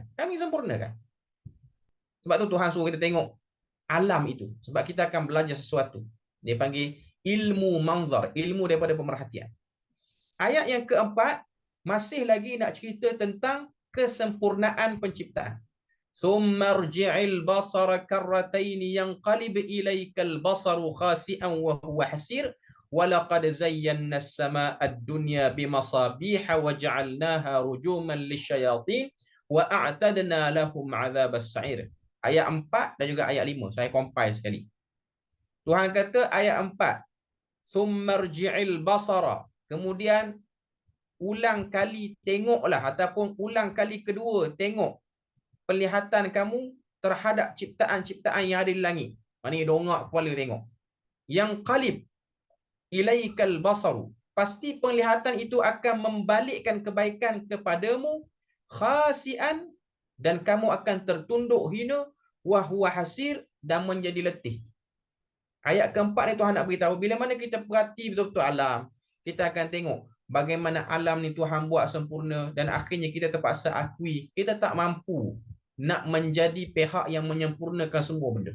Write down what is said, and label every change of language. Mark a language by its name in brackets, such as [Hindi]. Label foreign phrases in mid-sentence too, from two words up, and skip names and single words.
[Malay] Kami sempurnakan. Sebab tu Tuhan suruh kita tengok alam itu. Sebab kita akan belajar sesuatu. Dia panggil ilmu manzar. Ilmu daripada pemerhatian. Ayat yang keempat, masih lagi nak cerita tentang kesempurnaan penciptaan. [Arabic] ثم ارجع البصر كرتين ينقلب إليك البصر خاسئا وهو حسير. ولقد زينا السماء الدنيا بمصابيح وجعلناها رجوما للشياطين وأعتدنا لهم عذاب السعير. [Malay] Ayat 4 dan juga ayat 5. Saya compile sekali. Tuhan kata ayat 4. [Arabic] ثم ارجع البصر. [Malay] Kemudian ulang kali tengoklah ataupun ulang kali kedua tengok penglihatan kamu terhadap ciptaan-ciptaan yang ada di langit. Maknanya dongak kepala tengok. [Arabic] ينقلب إليك البصر. [Malay] Pasti penglihatan itu akan membalikkan kebaikan kepadamu khasian dan kamu akan tertunduk hina [Arabic] وهو حسير [Malay] dan menjadi letih. Ayat keempat ni Tuhan nak beritahu bila mana kita perhati betul-betul alam, kita akan tengok bagaimana alam ni Tuhan buat sempurna dan akhirnya kita terpaksa akui kita tak mampu nak menjadi pihak yang menyempurnakan semua benda.